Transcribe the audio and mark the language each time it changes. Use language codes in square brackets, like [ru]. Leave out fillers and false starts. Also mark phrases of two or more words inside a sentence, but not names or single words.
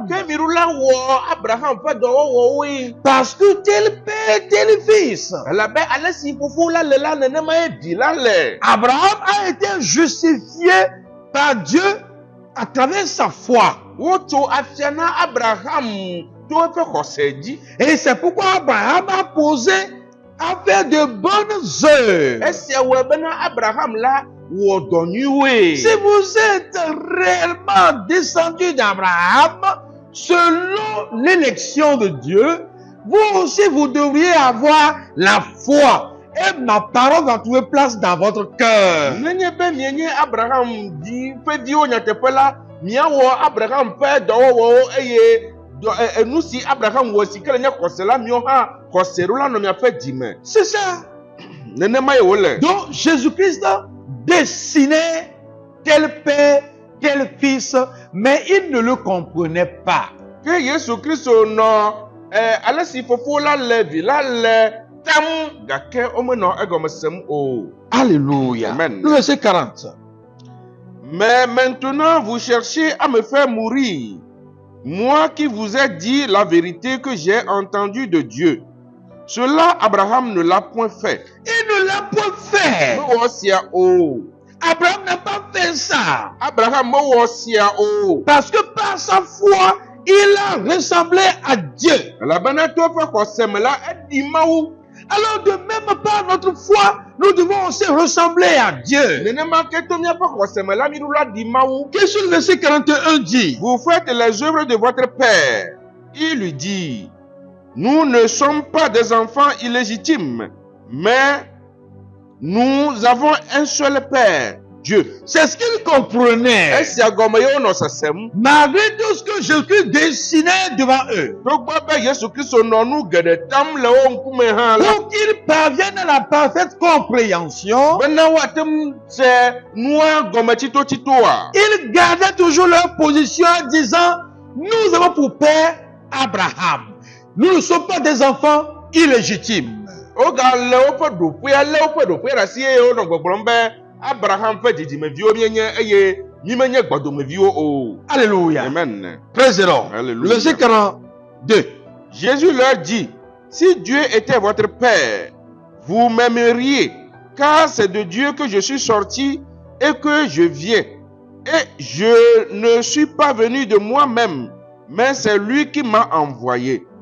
[ee] Ke miɖu la wɔ Abraham ƒe dɔwɔwɔwoe. [fr] Parce que tel père, tel fils. [ee] Elabe ale si fofo la le la nenema ye vi la le. [fr] Abraham a été justifié par Dieu à travers sa foi. [ee] Wotso afia na Abraham to eƒe xɔse dzi. [fr] Et c'est pourquoi Abraham a posé à faire de bonnes œuvres. [ee] Esia wɔ bena Abraham la wɔ dɔ nyuiwoe. [fr] Si vous êtes réellement descendu d'Abraham, selon l'élection de Dieu, vous aussi vous devriez avoir la foi et ma parole va trouver place dans votre cœur. [ee] Nenye be mienye Abraham di fe di o nyateƒe la, miawɔ Abraham ƒe dɔwɔwɔwo eye enu si Abraham wɔ si ke le nye xɔse la, miawo hã xɔseɖola nɔ miaƒe dzime. [fr] C'est ça. [ee] Nenema ye wole. [fr] Donc Jésus-Christ dessinait tel père, tel fils, mais il ne le comprenait pas. [ee] Ke Yesu Kristo nɔ ale si fofo la le vi la le tam gake womenɔ egɔme sem o. [fr] Alléluia. Amen. Le verset 40. Mais maintenant vous cherchez à me faire mourir, moi qui vous ai dit la vérité que j'ai entendue de Dieu. Cela Abraham ne l'a point fait. Il ne l'a point fait. [ee] Me wɔ sia o. [fr] Abraham n'a pas fait ça. [ee] Abraham me wɔ sia o. [fr] Parce que par sa foi, il a ressemblé à Dieu. [ee] Elabena to ƒe xɔse me la eɖi Mawu. [fr] Alors de même par notre foi, nous devons aussi ressembler à Dieu. [ee] Nenema ke to miaƒe xɔse me la miɖu la ɖi Mawu. [fr] Qu'est-ce que le verset 41 dit? Vous faites les œuvres de votre père. Il lui dit, nous ne sommes pas des enfants illégitimes, mais nous avons un seul père, Dieu. C'est ce qu'il comprenait. [ee] Esia gɔme ye wonɔ sesem. [fr] Malgré tout ce que Jésus dessinait devant eux. [ee] Togbɔ be Yesu Kristo nɔ nu geɖe tam le wo ŋkume hã la. [fr] Pour qu'ils parviennent à la parfaite compréhension, [ee] Bena woate ŋu se nua gɔme tsitotsitoa. [fr] ils gardaient toujours leur position en disant, nous avons pour père Abraham. Nous ne sommes pas des enfants illégitimes. [ee] Wogale woƒe ɖoƒea lé woƒe ɖoƒea ɖe asi eye wonɔ gbɔgblɔm be Abraham ƒe dzidzimeviwo mienye eye mi menye gbɔdomeviwo o. [fr] Alléluia. Amen. [en] Praise the Lord. [fr] Alléluia. Verset 42. Jésus leur dit, si Dieu était votre Père, vous m'aimeriez, car c'est de Dieu que je suis sorti et que je viens. Et je ne suis pas venu de moi-même, mais c'est lui qui m'a envoyé.